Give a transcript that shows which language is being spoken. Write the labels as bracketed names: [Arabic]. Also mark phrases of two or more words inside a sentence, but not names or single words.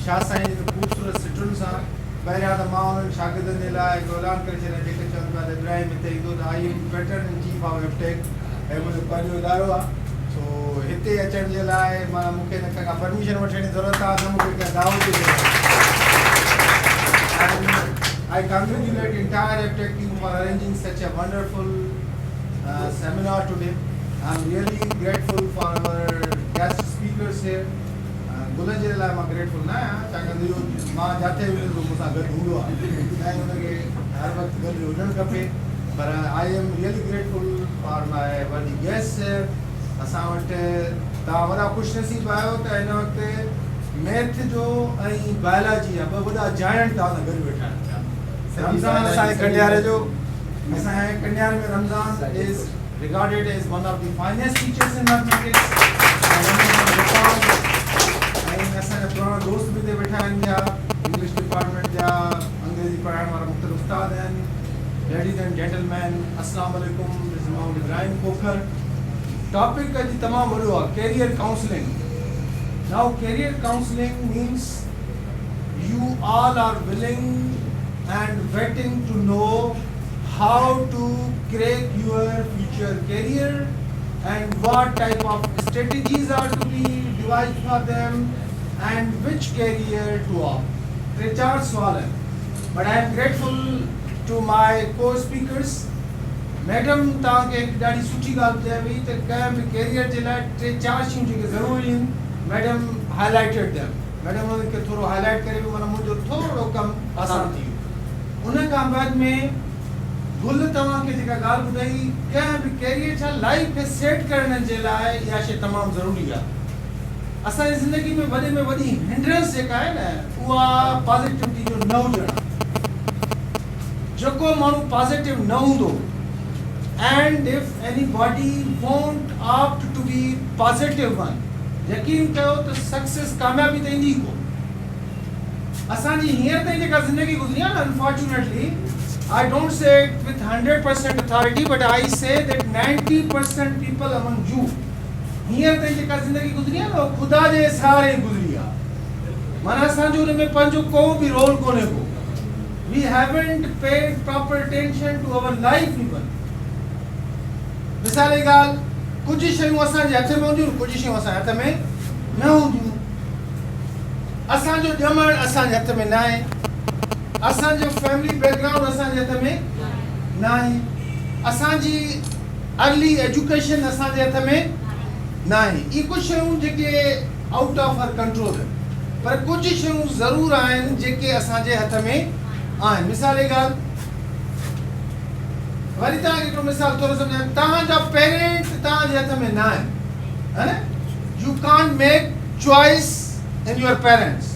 [Sindhi] शाह साईं जी ख़ूबसूरत सिटुनि सां पहिरियां त मां उन्हनि शागिर्दनि जे लाइ हिकु ऐलान करे छॾियां जेके चवनि पिया त इब्राहिम हिते ईंदो त [English] I am veteran in chief of FTech [Sindhi] ऐं मुंहिंजो पंहिंजो इदारो आहे। सो हिते अचण जे लाइ माना मूंखे न कंहिंखां परमिशन वठण जी ज़रूरत आहे न मूंखे कंहिं दावत ॾिए। [English] I congratulate entire FTech team for arranging such a wonderful seminar today. I'm really grateful for our guest speakers here. [Sindhi] बुलनि जे लाइ मां ग्रेटफुल न आहियां छाकाणि त मां जिथे बि वेंदो मूंसां गॾु हूंदो आहे ऐं हुनखे हर वक़्तु गॾु हुजणु खपे। [English] पर I am really grateful for my worthy guest. [Sindhi] असां वटि तव्हां वॾा ख़ुशनसीब आहियो त हिन वक़्तु मैथ जो ऐं बायोलॉजी जा ॿ वॾा जायंट तव्हां सां गॾु वेठा आहिनि। रमज़ान असांजे कंडियारे जो असांजे कंडियारे में [English] रमज़ान is regarded as one of the finest teachers in mathematics. [Sindhi] ऐं असांजा पुराणा दोस्त बि हिते वेठा आहिनि जा इंग्लिश डिपार्टमेंट जा अंग्रेजी पढ़ाइण वारा मुख़्तलिफ़ उस्ताद आहिनि। [English] ladies and gentleman [Arabic] السلام عليكم. [English] this is मोहम्मद इब्राहिम खोखर। टॉपिक [Sindhi] अॼु तमामु वॾो आहे [English] career counselling. now career counselling means you all are willing and waiting to know how to crack your future career and what type of strategies are to be devised for them and which career to opt. [Sindhi] टे चार सवाल है, [English] but I am grateful to my co-speakers. [Sindhi] Madam तव्हां खे हिकु ॾाढी सुठी ॻाल्हि ॿुधाई त कंहिं बि कैरियर जे लाइ टे चारि शयूं जेके ज़रूरी आहिनि मैडम [English] highlighted them. [Sindhi] मैडम उनखे थोरो हाईलाइट करे बि माना मुंहिंजो थोरो कमु आसान थी वियो। उन खां बाद में गुल तव्हांखे जेका ॻाल्हि ॿुधाई कंहिं बि कैरियर छा लाइफ खे सेट करण जे लाइ इहा शइ तमामु ज़रूरी आहे। असांजी ज़िंदगी में वॾी हिंड्रेंस जेका आहे न उहा पॉज़िटिविटी जो न हुजणु आहे। जेको माण्हू पॉज़िटिव न हूंदो [English] and if anybody won't opt to be positive one, [Sindhi] यकीन कयो त सक्सेस कामयाबी त ईंदी को। असांजी हींअर ताईं जेका ज़िंदगी गुज़री आहे न [English] unfortunately I don't say it with 100% authority but I say that 90% people among you [Sindhi] हींअर ताईं जेका ज़िंदगी गुज़री आहे न उहो ख़ुदा जे सहारे गुज़री आहे। माना असांजो हुन में पंहिंजो को बि रोल कोन्हे को। [English] we haven't paid proper attention to our life even. [Sindhi] मिसाल जी ॻाल्हि कुझु शयूं असांजे हथ में हूंदियूं कुझु शयूं असांजे हथ में न हूंदियूं। असांजो ॼमणु असांजे हथ में न आहे। असांजो [English] family background [Sindhi] असांजे हथ में न आहे। असांजी [English] early education [Sindhi] असांजे हथ में न आहे। इहे कुझु शयूं जेके [English] out of our control [Sindhi] आहिनि पर कुझु शयूं ज़रूरु आहिनि जेके असांजे हथ में आहिनि। मिसाल जी ॻाल्हि वरी तव्हांखे हिकिड़ो मिसाल थोरो सम्झायां। तव्हांजा पेरेंट तव्हांजे हथ में न आहिनि है न। [English] you can't make choice in your parents.